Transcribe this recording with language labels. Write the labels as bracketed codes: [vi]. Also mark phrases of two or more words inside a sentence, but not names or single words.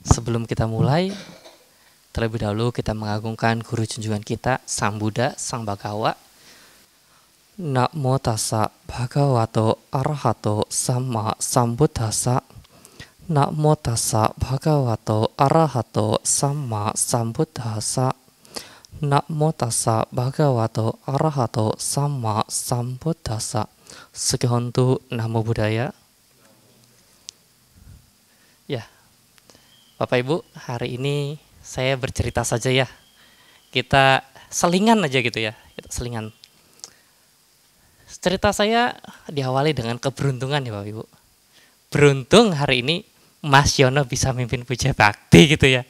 [id] Sebelum kita mulai, terlebih dahulu kita mengagungkan guru junjungan kita, Sang Buddha, Sang Bhagawa. [pi] Namo tassa bhagavato arahato sama sambuddhassa. Namo tassa bhagavato arahato sama sambuddhassa. Namo tassa bhagavato arahato sama sambuddhassa. Sugihontu Namo Buddhaya. [id] Ya, Bapak Ibu, hari ini saya bercerita saja ya. Kita selingan aja gitu ya, kita selingan. Cerita saya diawali dengan keberuntungan ya Bapak Ibu. Beruntung hari ini Mas Yono bisa mimpin puja bakti gitu ya.